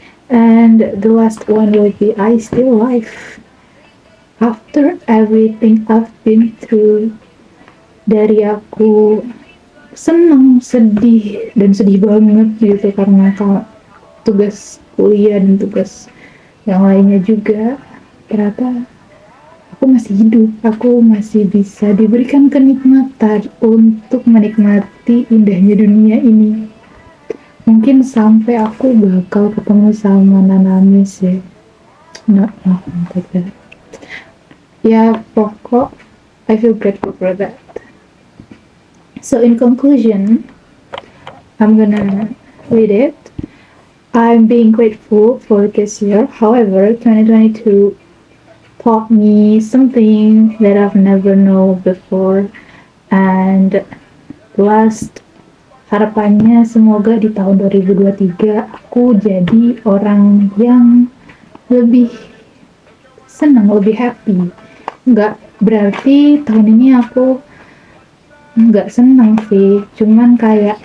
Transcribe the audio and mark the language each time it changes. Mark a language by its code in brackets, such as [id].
[en] And the last one will be I still life. After everything I've been through, [id] dari aku seneng, sedih, dan sedih banget gitu karena tugas kuliah dan tugas yang lainnya juga, ternyata aku masih hidup, aku masih bisa diberikan kenikmatan untuk menikmati indahnya dunia ini. Mungkin sampai aku bakal ketemu sama Nanami sih. [en] No, like that. [id] Ya pokok, [en] I feel grateful for that. So in conclusion, I'm gonna read it. I'm being grateful for this year. However, 2022 taught me something that I've never known before. [id] And last, harapannya semoga di tahun 2023 aku jadi orang yang lebih senang, lebih happy. Nggak berarti tahun ini aku nggak senang sih, cuman kayak